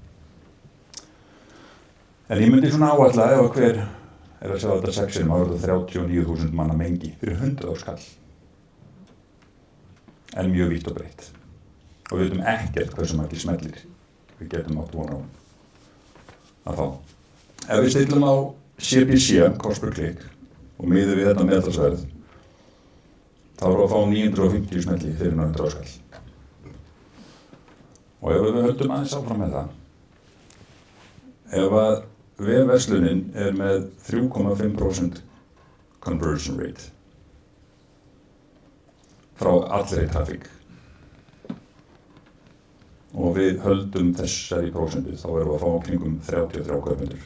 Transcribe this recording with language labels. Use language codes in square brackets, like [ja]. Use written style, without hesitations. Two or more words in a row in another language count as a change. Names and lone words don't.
[is] En ég myndi svona áætla ef að hver er að sjá þetta 6 sinnum, þá er þetta 39.000 manna mengi fyrir 100 skall. En mjög vítt og breytt. Og við veitum ekkert hversu margir smellir við getum átt von á að fá. Ef við stillum á CPC, [en] cost per click, [is] og miðum við þetta meðaltalsverð, þá erum við að fá 950 smelli fyrir 100 skall. Og ef við höldum aðeins áfram með það, ef að vefverslunin er með 3,5% [en] conversion rate [is] frá allri trafík og við höldum þessari prósentu, þá erum við að fá kringum 33 kaupendur.